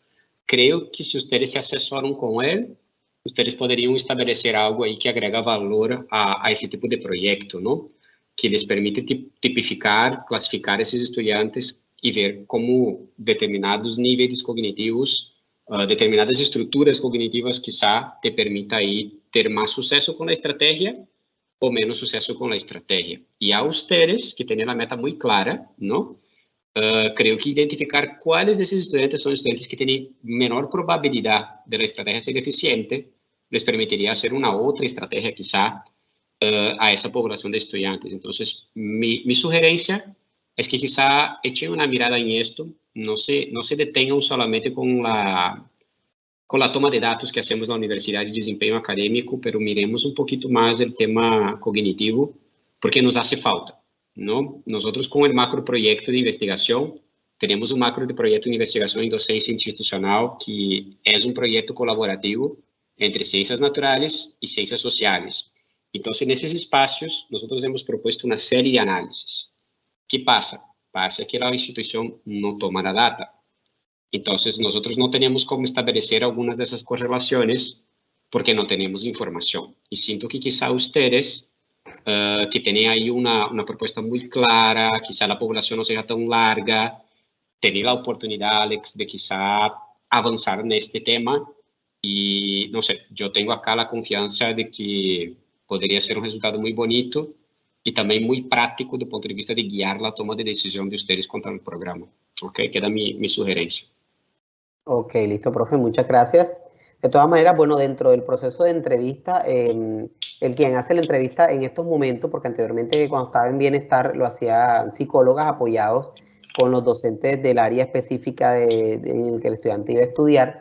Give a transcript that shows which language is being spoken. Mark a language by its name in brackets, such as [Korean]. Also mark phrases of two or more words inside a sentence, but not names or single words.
[Spanish] Creo que si ustedes se asesoran con él, ustedes podrían establecer algo ahí que agrega valor a ese tipo de proyecto, ¿no? Que les permite tipificar, clasificar esos estudiantes y ver cómo determinados niveles cognitivos, determinadas estructuras cognitivas quizá te permita ahí ter más suceso con la estrategia [Portuguese] ou menos sucesso com a estratégia. E a ustedes, que têm a meta muito clara, não? Creio que identificar quais desses estudantes são estudantes que têm menor probabilidade de a estratégia ser eficiente, les permitiria fazer uma outra estratégia, quizá, a essa população de estudantes. Então, minha sugerência é que [Spanish] quizá echen [Portuguese] uma mirada em isto, não se detenham solamente com a toma de dados que hacemos na Universidade de Desempenho Acadêmico, [Spanish] pero miremos [Portuguese] um pouquinho mais o tema cognitivo, porque [Spanish] nos hace falta, [Portuguese] não? Nós, com o macro projeto de investigação, temos um macro de projeto de investigação em docência institucional, que é um projeto colaborativo entre ciências naturais e ciências sociais. Então, nesses espaços, nós hemos proposto uma série de análises. O que passa? Passa que a instituição não toma a data. Então, nós não temos como estabelecer algumas dessas correlações porque não temos informação. E sinto que [Spanish] quizá ustedes, [Portuguese] que têm aí uma proposta muito clara, quizá a população não seja tão larga, tenham a oportunidade, Alex, de quizá avançar neste tema. E, não sei, eu tenho acá a confiança de que poderia ser um resultado muito bonito e também muito prático do ponto de vista de guiar a toma de decisão de ustedes contra o programa. [Spanish] Ok? Queda mi sugerencia. Ok, listo, profe, muchas gracias. De todas maneras, bueno, dentro del proceso de entrevista, el quien hace la entrevista en estos momentos, porque anteriormente cuando estaba en bienestar lo hacían psicólogas apoyados con los docentes del área específica en el que el estudiante iba a estudiar.